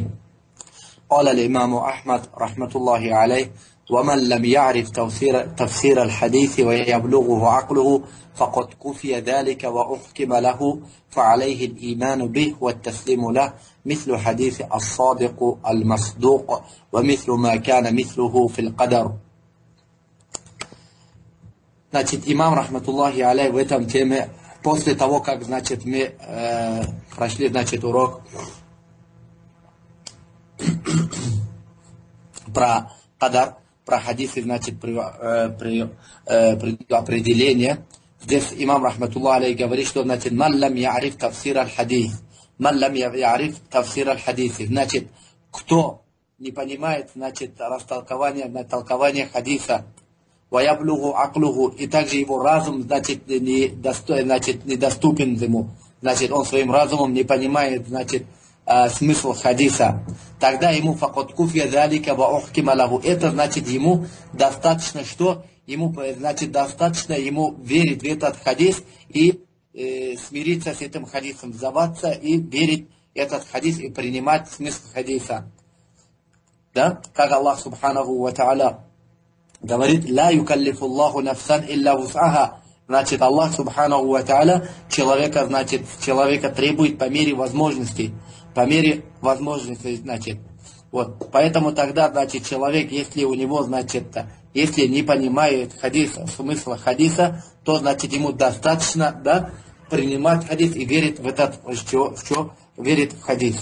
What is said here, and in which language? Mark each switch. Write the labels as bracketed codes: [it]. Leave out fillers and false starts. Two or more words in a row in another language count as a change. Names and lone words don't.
[ar] قال الإمام أحمد رحمة الله عليه: ومن لم يعرف تفسير الحديث ويبلغه عقله فقد كفي ذلك وأحكم له فعليه الإيمان به والتسليم له مثل حديث الصادق المصدوق ومثل ما كان مثله في القدر. [ru] Значит, имам, [ar] رحمة الله عليه, [ru] в этом теме, после того, как, значит, мы прошли, значит, урок про кадар, про хадисы, значит, определение, здесь имам, [ar] رحمة الله عليه, [ru] говорит, что, значит, [ar] من لم يعرف تفسير الحديث, [ru] значит, кто не понимает, значит, толкование хадиса, [ar] وَيَبْلُغُ عَقْلُهُ, [ru] и также его разум, значит, недоступен ему, значит, он своим разумом не понимает, значит, смысл хадиса, тогда ему [ar] فَقَدْ كُفِيَ ذَلِكَ وَأُحْكِمَ لَهُ, [ru] это значит ему достаточно, что ему, значит, достаточно ему верить в этот хадис и смириться с этим хадисом, сдаваться и верить в этот хадис и принимать смысл хадиса. Да? Как Аллах [ar] سبحانه وتعالى [ru] говорит: [ar] «لا يكلف الله نفسا إلا وسعها». [ru] Значит, Аллах [ar] سبحانه وتعالى [ru] человека требует по мере возможностей. По мере возможностей, значит. Вот. Поэтому тогда, значит, человек, если у него, значит, если не понимает смысла хадиса, то, значит, ему достаточно, да, принимать хадис и верить в этот, верит в хадис.